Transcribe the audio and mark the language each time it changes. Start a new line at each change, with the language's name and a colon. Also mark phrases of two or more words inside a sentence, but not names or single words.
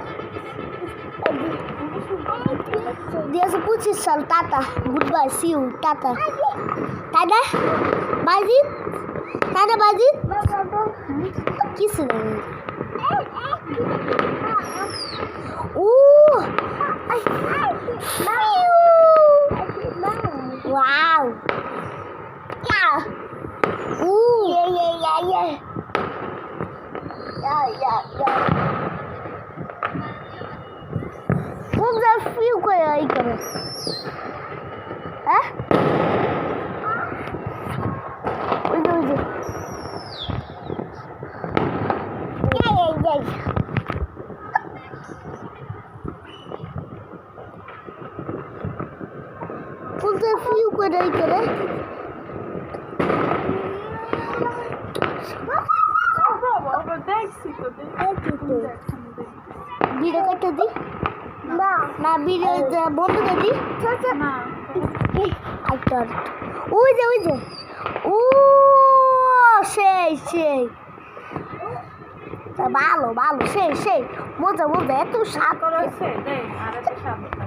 Bangla: 2025 সাল টাটা
English: good bye see you
Bangla: টাটা টাটা বাজিত টাটা বাজিত কিছু নেই
Portuguese: ও
English: wow yeah ooh yeah
Portuguese: Vamos dar fio com aí, cara. É? Ui.
English: Yeah.
Portuguese: Vamos dar fio com aí, cara.
Bangla: ভিডিও করতে দি না ভিডিও বন্ধ করে দি ওই যে ও সেই ভালো সেই মজা এত স্বাদ